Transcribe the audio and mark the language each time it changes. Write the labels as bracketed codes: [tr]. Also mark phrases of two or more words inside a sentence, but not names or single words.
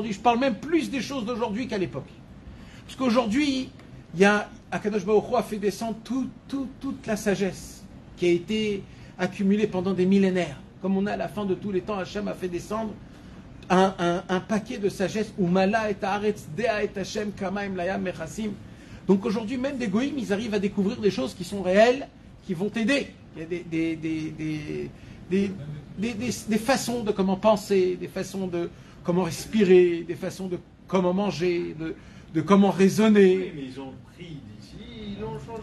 [fr] Je parle même plus des choses d'aujourd'hui qu'à l'époque. Parce qu'aujourd'hui, [he] הקדוש ברוך הוא [fr] a fait descendre toute la sagesse qui a été accumulée pendant des millénaires. Comme on a à la fin de tous les temps, Hachem a fait descendre un paquet de sagesse. [he] ומלאה הארץ דעה את ה' כמים לים מכסים. [fr] Donc aujourd'hui, même des goïms, ils arrivent à découvrir des choses qui sont réelles, qui vont t'aider. Il y a des façons de comment penser, des façons de comment respirer, des façons de comment manger, de comment raisonner. Oui, mais ils ont pris d'ici, ils l'ont changé.